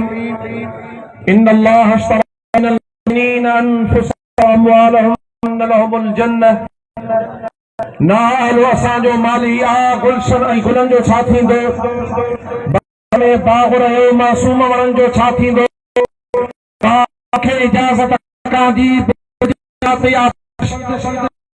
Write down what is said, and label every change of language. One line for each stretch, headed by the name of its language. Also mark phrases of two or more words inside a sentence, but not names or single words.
Arabic: إن الله اشترى من المؤمنين أنفسهم وأموالهم أن لهم الجنة.
Sindhi: नालो असांजो माली आ गुलशन ऐं गुलनि जो छा थींदो, में बाग़ रहियो मासूम वणनि जो छा थींदो। तव्हांखे इजाज़त कांदी